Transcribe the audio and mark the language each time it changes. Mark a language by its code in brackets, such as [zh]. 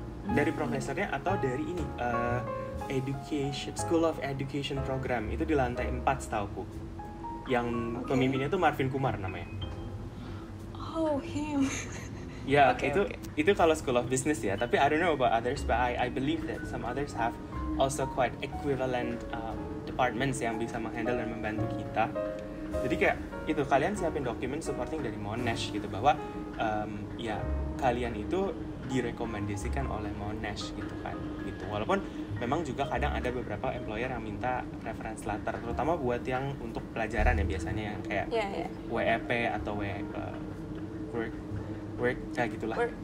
[id] Dari profesornya atau dari ini education School of Education program itu di lantai 4 setauku. Yang pemimpinnya tuh Marvin Kumar namanya. Oh, him. Ya, itu kalau School of Business ya. Tapi [en] I don't know about others, but I believe that some others have also quite equivalent departments [id] yang bisa menghandle dan membantu kita. Jadi kayak itu kalian siapin dokumen supporting dari Monash gitu, bahwa ya kalian itu direkomendasikan oleh Monash gitu kan gitu. Walaupun memang juga kadang ada beberapa employer yang minta reference letter, terutama buat yang untuk pelajaran ya biasanya yang kayak WEP atau work kayak gitulah.